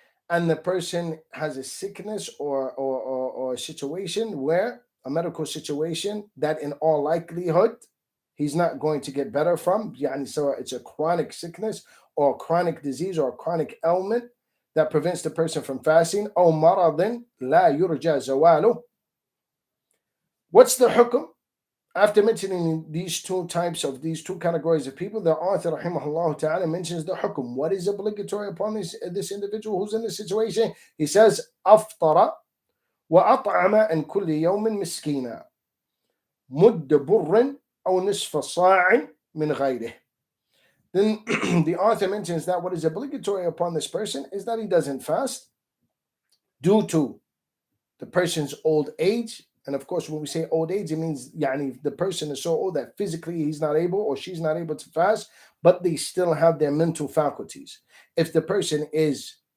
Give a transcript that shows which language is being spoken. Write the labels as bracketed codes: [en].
[en] and the person has a sickness or a situation where, a medical situation that in all likelihood he's not going to get better from, so it's a chronic sickness or a chronic disease or a chronic ailment that prevents the person from fasting. [ar] أو مرض لا يرجى زواله. [en] What's the hukum? After mentioning these two categories of people, the author, rahimahullah ta'ala, mentions the hukum. What is obligatory upon this individual who's in this situation? He says, [ar] أفطر وأطعم عن كل يوم مسكينا مد بر أو نصف صاع من غيره. [en] Then the author mentions that what is obligatory upon this person is that he doesn't fast due to the person's old age. And of course, when we say old age, it means the person is so old that physically he's not able or she's not able to fast, but they still have their mental faculties. If the person is